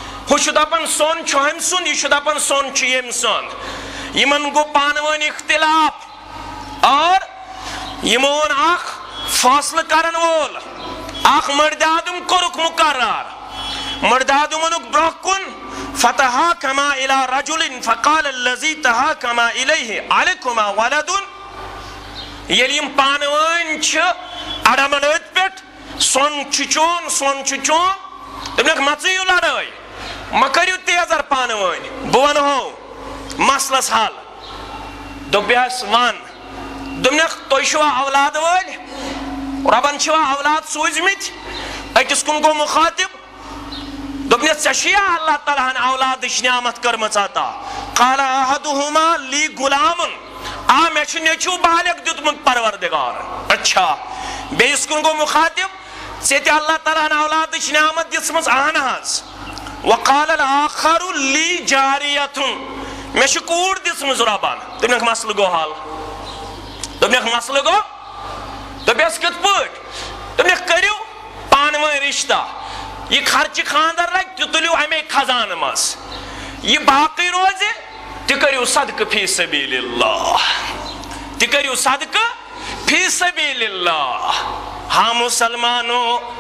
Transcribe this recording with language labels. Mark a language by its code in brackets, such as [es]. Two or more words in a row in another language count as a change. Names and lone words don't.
[ks] ہو چھُ دپان سون چھُ ہمہِ سُنٛد یہِ چھُ دپان سون چھُ ییٚمہِ سُنٛد یِمن گوٚو پانہٕ ؤنۍ اختلاف اور یِمو ووٚن اکھ فٲصلہٕ کرن وول اکھ مردادم کوٚرُکھ مقرر مردادم ووٚنُکھ برونٛہہ کُن [ar] فتحاكما الى رجل فقال الذي تحاكما اليه عليكما ولد [ks] ییٚلہِ یِم پانہٕ ؤنۍ چھِ اڑمن أتھۍ پٮ۪ٹھ سون چھُ چون سون چھُ چون دوٚپنکھ مہ ژٕیِو لڑٲے مہ کٔرِو تیزر پانہٕ ؤنۍ بہٕ ونہو مسلس حل دوٚپیس ون دوٚپنکھ تُہۍ چھُوا اولاد وٲلۍ رۄبن چھِوا اولاد سوٗزمٕتۍ أکِس کُن گوٚو مُخاطب دوٚپنس ژےٚ چھُیا اللہ تعالیٰ ہن اولادٕچ نعمت کٔرمٕژ عطا [ar] قال احدهما لی غلامن [ks] مےٚ چھُ نیٚچوٗ بالغ دیُتمُت پروردگارن اچھا بیٚیِس کُن گوٚو مُخاطب ژےٚ تہِ اللہ تعالیٰ ہن اولادٕچ نعمت دِژمٕژ اہن حظ [ar] وقال الاخر لی [ks] جاریتن مےٚ چھِ کوٗر دِژمٕژ رۄبن دوٚپنکھ مسلہٕ گوٚو حل دوٚپنکھ مسلہٕ گوٚو دوٚپیس کِتھ پٲٹھۍ دوٚپنکھ کٔرِو پانہٕ ؤنۍ رشتہ یہ خرچہ خاندر لگہِ تہِ تُلِو امے خزانہٕ منٛز یہ باقٕے روزِ تہِ کٔرِو صدقہٕ [ar] فی سبیل اللہ [ks] تہِ کٔرِو صدقہٕ [ar] فی سبیل اللہ [ks] ہاں مسلمانو